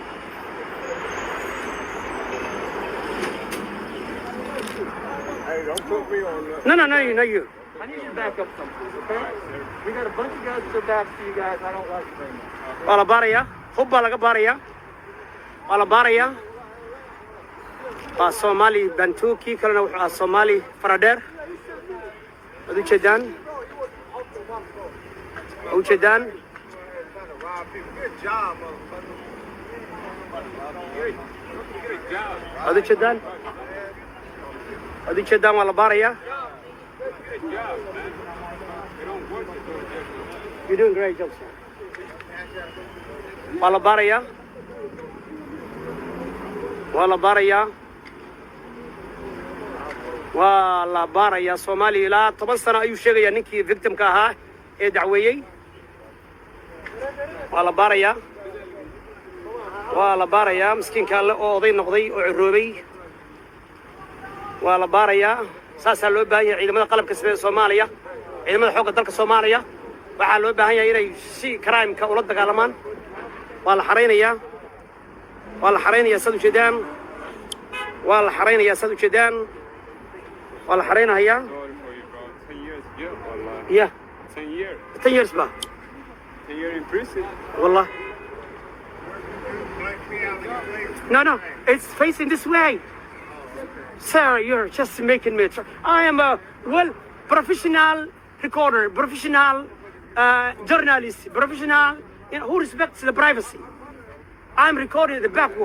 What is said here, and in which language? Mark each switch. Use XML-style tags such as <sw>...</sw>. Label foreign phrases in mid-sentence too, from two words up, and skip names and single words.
<en>Hey, don't put me on that. No, you. I need you to back up some, please, okay? We got a bunch of guys at the back for you guys. I don't like it very much.</en> <so>Waa la baarayaa hub baa laga baarayaa waa la baarayaa waa Soomaali bantuki kalena wuxuu ahaa Soomaali faradheer waad u jeedaan</so> <en>Good job, motherfucker.</en> <so>waad u jeedaan waa la baarayaa</so> <en>You're doing great job, sir.</en> <so>Waa la baarayaa Soomaaliya ilaa 10 sano ayuu sheegayaa ninkii victimka ahaa ee dacweeyay waa la baarayaa miskiinka alle oo oday noqday oo ciroobay waa la baarayaa saasaa loo baahan yahay ciidamada qalabka sida Soomaaliya ciidamada xoogga dalka Soomaaliya waxaa loo baahan yahay inay si crime-ka ula dagaalamaan waa la xareynayaa sad u jeedaan waa la xareynayaa</so> <en>10 years jail, wallah. yeah 10 years. 10 years ba 10 years in prison. wallah no it's facing this way sir you're just making me I am a professional recorder professional journalist professional who respects the privacy I'm recording the backward</en>